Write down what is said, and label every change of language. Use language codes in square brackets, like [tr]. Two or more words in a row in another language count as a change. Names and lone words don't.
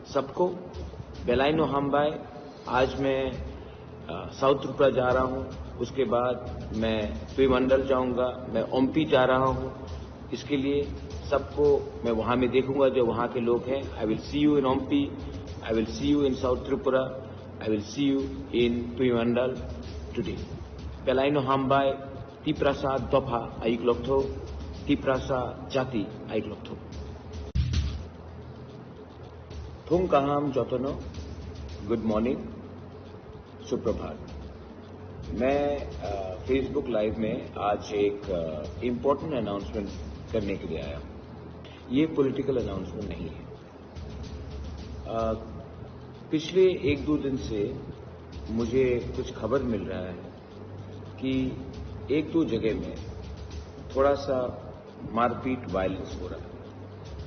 [trp] सबको बेलाइनो हमबाई। [hi] आज मैं साउथ त्रिपुरा जा रहा हूं, उसके बाद मैं तुईमंडल जाऊंगा, मैं ओम्पी जा रहा हूं। इसके लिए सबको मैं वहां में देखूंगा जो वहां के लोग हैं। [en] I will see you in Ompi, I will see you in South Tripura, I will see you in Tuimandal today. [trp] बेलाइनो हमबाई, तिपरासा दोफा आइकलोक्थो, तिपरासा जाति आइकलोक्थो। थुम कहाम जतनो, [en] good morning, [trp] सुप्रभात। [hi] मैं फेसबुक लाइव में आज एक [en] important announcement [hi] करने के लिए आया हूं। ये [en] political announcement [hi] नहीं है। पिछले 1-2 दिन से मुझे कुछ खबर मिल रहा है कि 1-2 जगह में थोड़ा सा मारपीट, वायलेंस हो रहा है।